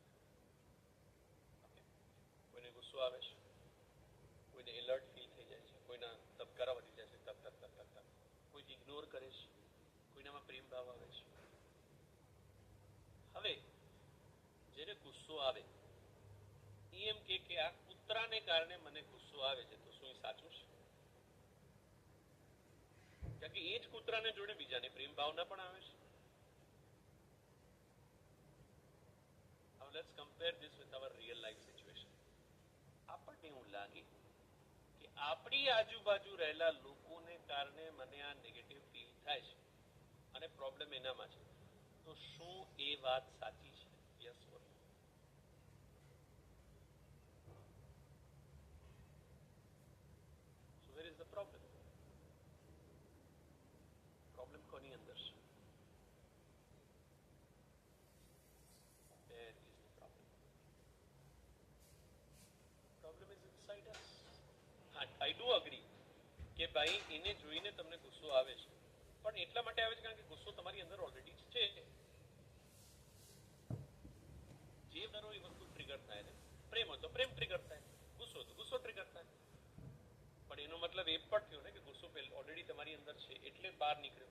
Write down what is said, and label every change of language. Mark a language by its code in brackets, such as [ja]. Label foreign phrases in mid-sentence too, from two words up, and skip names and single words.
[gu] ઓકે, કોઈને ગુસ્સો આવે છે, કોઈને [en] alert feel [gu] થઈ જાય છે, કોઈના ધબકારા વધી જાય છે, તક તક તક તક તક, કોઈ ઇગ્નોર કરે છે, કોઈનામાં પ્રેમ ભાવ આવે છે. હવે જેને ગુસ્સો આવે એ એમ કે આ કૂતરાને કારણે મને ગુસ્સો આવે છે, તો શું એ સાચું છે? કારણ કે એ જ કૂતરાને જોડે બીજાને પ્રેમ ભાવના પણ આવે છે. [en] Now let's compare this with our real life situation. [gu] આપણને એવું લાગે કે આપણી આજુબાજુ રહેલા લોકોને કારણે મને આ [en] negative feel [gu] થાય છે અને પ્રોબ્લેમ એનામાં છે, તો શું એ વાત સાચી છે? [en] yes or no? So where is the problem? [gu] પ્રોબ્લેમ કોની અંદર છે? [en] There is the problem. Problem is inside us. I do agree [gu] કે ભાઈ એને જોઈને તમને ગુસ્સો આવે છે, પણ એટલા માટે આવે છે કારણ કે ગુસ્સો તમારી અંદર ઓલરેડી છે. જે કરો એ વસ્તુ ટ્રિગર થાય ને, પ્રેમ હોય તો પ્રેમ ટ્રિગર થાય, ગુસ્સો તો ગુસ્સો ટ્રિગર થાય. પણ એનો મતલબ એ પણ થયો ને કે ગુસ્સો ઓલરેડી તમારી અંદર છે એટલે બહાર નીકળ્યો.